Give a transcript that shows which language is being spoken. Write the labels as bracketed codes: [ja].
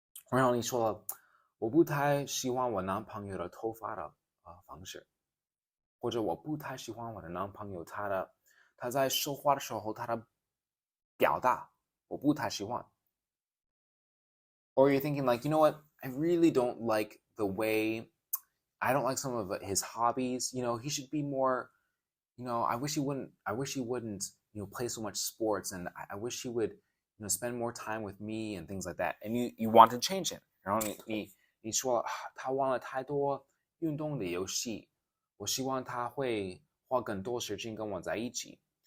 [zh] 然后你说了，我不太喜欢我男朋友的头发的方式，或者我不太喜欢我的男朋友他在说话的时候他的表达，我不太喜欢。 [en] Or you're thinking like, you know what? I really don't like the way, I don't like some of his hobbies. He should be more, I wish he wouldn't, play so much sports, and I wish he would, spend more time with me and things like that. And you want to change him. [zh] 然后你说他玩了太多运动的游戏，我希望他会花更多时间跟我在一起。